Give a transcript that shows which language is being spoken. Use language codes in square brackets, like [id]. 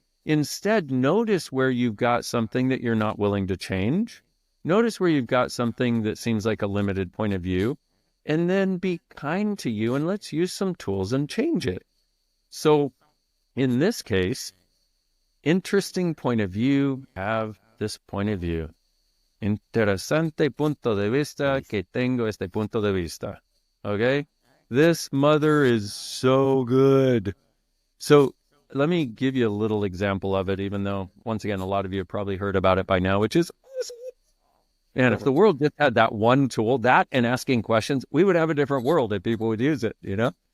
[en] Instead, notice where you've got something that you're not willing to change. Notice where you've got something that seems like a limited point of view, and then be kind to you and let's use some tools and change it. So in this case, interesting point of view, have this point of view. [es] Interesante punto de vista que tengo este punto de vista. [en] Okay? This mother is so good. So let me give you a little example of it, even though, once again, a lot of you have probably heard about it by now, which is awesome. And if the world just had that one tool, that and asking questions, we would have a different world if people would use it, you know?